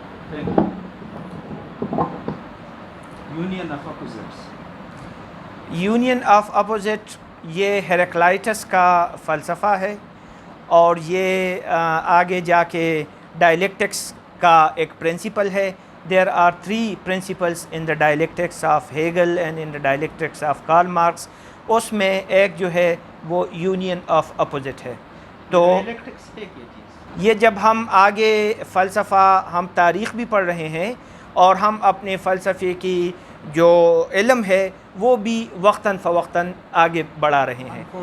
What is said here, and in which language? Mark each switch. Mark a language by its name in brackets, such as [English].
[English] Thank you. Union of opposites. [Urdu] Union of opposite یہ ہیراکلائٹس کا فلسفہ ہے، اور یہ آگے جا کے ڈائلیکٹکس کا ایک پرنسپل ہے. [English] There are three principles in the dialectics of Hegel and in the dialectics of Karl Marx. [Urdu] اس میں ایک جو ہے وہ یونین آف اپوزٹ ہے. تو یہ جب ہم آگے فلسفہ، ہم تاریخ بھی پڑھ رہے ہیں اور ہم اپنے فلسفے کی جو علم ہے وہ بھی وقتاً فوقتاً آگے بڑھا رہے ہیں.